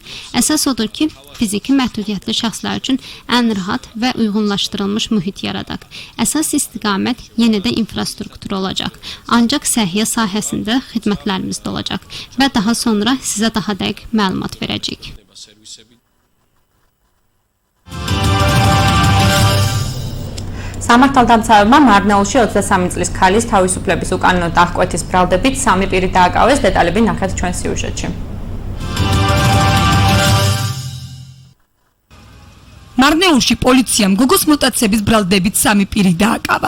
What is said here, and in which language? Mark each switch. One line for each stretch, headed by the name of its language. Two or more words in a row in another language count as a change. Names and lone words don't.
Azerbaijani: Əsas odur ki, fiziki məhdudiyyətli şəxslər üçün ən rahat və uyğunlaşdırılmış mühit yaradaq. Əsas istiqamət yenə də infrastruktur olacaq. Ancaq səhiyyə sahəsində xidmətlərimiz də olacaq və daha sonra sizə daha dəqiq məlumat verəcəyik.
Georgian: სამართალდამცავებმა მარნეულში 23 წლის ქალის თავისუფლების უკანონო დახკვეთის ბრალდებით 3 პირი დააკავეს. დეტალები ნახეთ ჩვენ სიუჟეტში. მარნეულში პოლიციამ გოგოს მოტაცების ბრალდებით 3 პირი დააკავა.